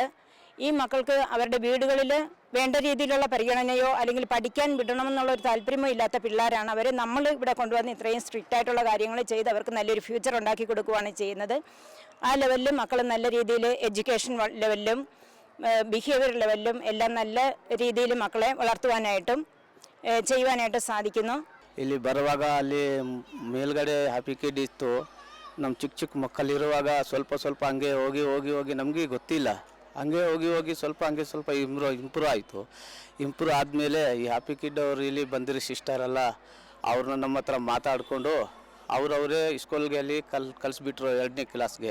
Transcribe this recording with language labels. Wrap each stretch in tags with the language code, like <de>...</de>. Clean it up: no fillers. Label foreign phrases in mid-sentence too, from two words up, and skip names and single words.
<ml>ഈ മക്കൾക്ക് അവരുടെ വീടുകളിൽ വേണ്ട രീതിയിലുള്ള പരിഗണനയോ അല്ലെങ്കിൽ പഠിക്കാൻ വിടണമെന്നുള്ളൊരു താല്പര്യമോ ഇല്ലാത്ത പിള്ളേരാണ്. അവരെ നമ്മൾ ഇവിടെ കൊണ്ടുവന്ന് ഇത്രയും സ്ട്രിക്റ്റ് ആയിട്ടുള്ള കാര്യങ്ങൾ ചെയ്ത് അവർക്ക് നല്ലൊരു ഫ്യൂച്ചർ ഉണ്ടാക്കി കൊടുക്കുകയാണ് ചെയ്യുന്നത്. ആ ലെവലിലും മക്കൾ നല്ല രീതിയിൽ എഡ്യൂക്കേഷൻ ലെവലിലും ബിഹേവിയർ ലെവലിലും എല്ലാം നല്ല രീതിയിൽ മക്കളെ വളർത്തുവാനായിട്ടും ചെയ്യുവാനായിട്ട് സാധിക്കുന്നു.</ml> <kn>ಇಲ್ಲಿ ಬರುವಾಗ ಅಲ್ಲಿ ಮೇಲ್ಗಡೆ ಹ್ಯಾಪಿ ಕಿಡ್ ಇತ್ತು. ನಮ್ಮ ಚಿಕ್ಕ ಚಿಕ್ಕ ಮಕ್ಕಳಿರುವಾಗ ಸ್ವಲ್ಪ ಹಂಗೆ ಹೋಗಿ ನಮಗೆ ಗೊತ್ತಿಲ್ಲ. ಹಂಗೆ ಹೋಗಿ ಸ್ವಲ್ಪ ಇಂಪ್ರೂವ್ ಆಯಿತು. ಇಂಪ್ರೂವ್ ಆದಮೇಲೆ ಈ ಹ್ಯಾಪಿ ಕಿಡ್ ಅವರು ಇಲ್ಲಿ ಬಂದಿರೋ ಸಿಸ್ಟರಲ್ಲ, ಅವ್ರನ್ನ ನಮ್ಮ ಹತ್ರ ಮಾತಾಡಿಕೊಂಡು ಅವರವರೇ ಸ್ಕೂಲ್ಗೆ ಅಲ್ಲಿ ಕಲಿಸ್ಬಿಟ್ರು 2ನೇ ಕ್ಲಾಸ್ಗೆ.</kn>